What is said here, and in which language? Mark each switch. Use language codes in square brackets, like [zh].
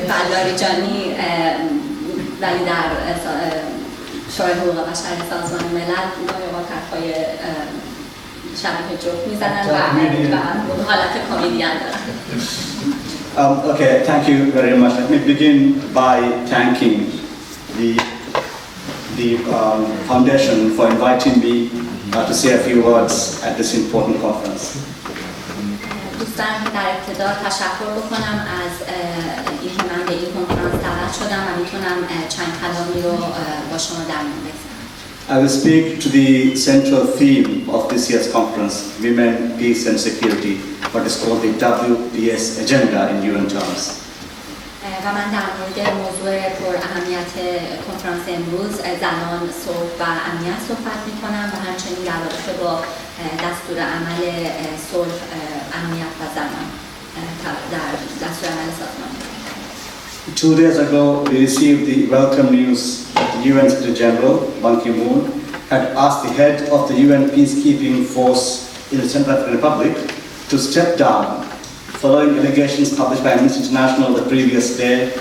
[fa] لاری جانی ولی در شورای حقوق بشر سازمان ملل گاهی اوقات حرفای شبیه جوک میزنن و حالت کمدین دارن. [en] Okay, thank you very much. Let me begin by thanking the foundation for inviting me to say a few words at this important conference. [fa] دوست دارم که در ابتدا تشکر بکنم از اینکه من به این کنفرانس دعوت شدم و میتونم چند کلامی رو با شما در میون بگذارم. [en] I will speak to the central theme of this year's conference, Women, Peace and Security, what is called the WPS agenda in UN terms. [fa] و من در مورد موضوع پر اهمیت کنفرانس امروز زنان، صلح و امنیت صحبت میکنم و همچنین در رابطه با دستور عمل صلح، امنیت و زنان در دستور عمل سازمان. [en] 2 days ago, we received the welcome news that the UN Secretary General, Ban Ki-moon, had asked the head of the UN peacekeeping force in the Central African Republic to step down following allegations published by Amnesty International the previous day